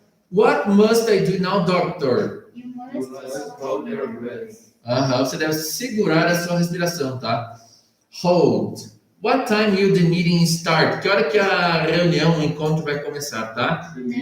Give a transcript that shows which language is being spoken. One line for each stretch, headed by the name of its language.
English: What must I do now, doctor? You must hold your breath.
Portuguese: Você deve segurar a sua respiração, tá?
English: Hold. What time will the meeting start?
Portuguese: Que hora que a reunião, o encontro vai começar, tá?